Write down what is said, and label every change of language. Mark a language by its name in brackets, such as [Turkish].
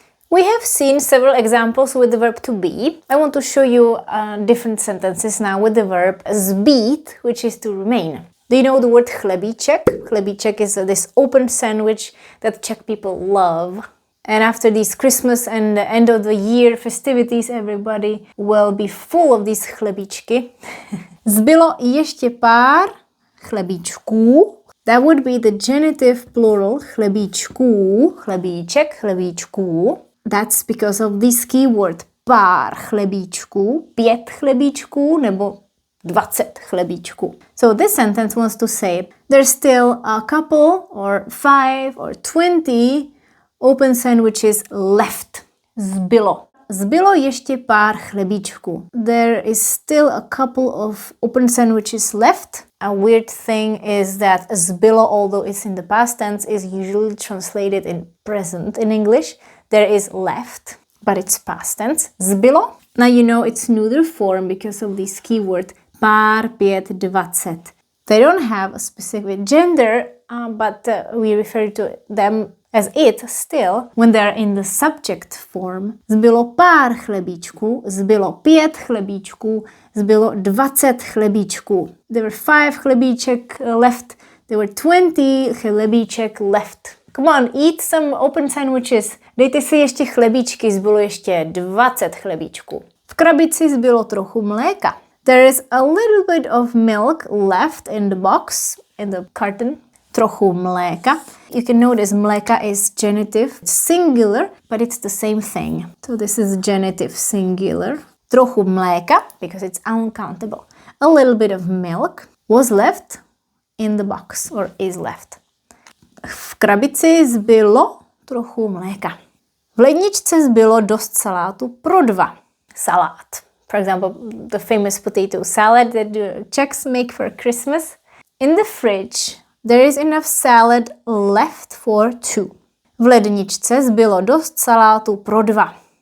[English] We have seen several examples with the verb to be. I want to show you different sentences now with the verb zbýt, which is to remain. Do you know the word chlebíček? Chlebíček is this open sandwich that Czech people love. And after these Christmas and the end of the year festivities, everybody will be full of these chlebíčky. [Czech] Zbylo ještě pár chlebíčků. [English] That would be the genitive plural chlebíčků. [Czech] Chlebíček, chlebíčků. [English] That's because of this keyword [Czech] pár chlebíčků, 5 chlebíčků nebo 20 chlebíčků. [English] So this sentence wants to say there's still a couple or 5 or 20 open sandwiches left. [Czech] Zbylo. Zbylo ještě pár chlebíčků. [English] There is still a couple of open sandwiches left. A weird thing is that zbylo, although it's in the past tense, is usually translated in present in English. There is left, but it's past tense. Zbylo. Now you know it's neuter form because of this keyword pár, 5, 20. They don't have a specific gender, but we refer to them as it still when they're in the subject form. [Czech] Zbylo pár chlebíčků, zbylo 5 chlebíčků, zbylo 20 chlebíčků. [English] There were 5 chlebíček left, there were 20 chlebíček left. Come on, eat some open sandwiches. [Czech] Dejte si ještě chlebíčky, zbylo ještě 20 chlebíčků. V krabici zbylo trochu mléka. [English] There is a little bit of milk left in the box, in the carton. [Czech] Trochu mléka. [English] You can notice mléka is genitive singular, but it's the same thing. So this is genitive singular. [Czech] Trochu mléka, [English] because it's uncountable. A little bit of milk was left in the box, or is left. [Czech] V krabici zbylo trochu mléka. V ledničce zbylo dost salátu pro 2. [English] Salát. For example, the famous potato salad that the Czechs make for Christmas. In the fridge, There is enough salad left for 2. [Czech] V ledničce zbylo dost salátu pro 2.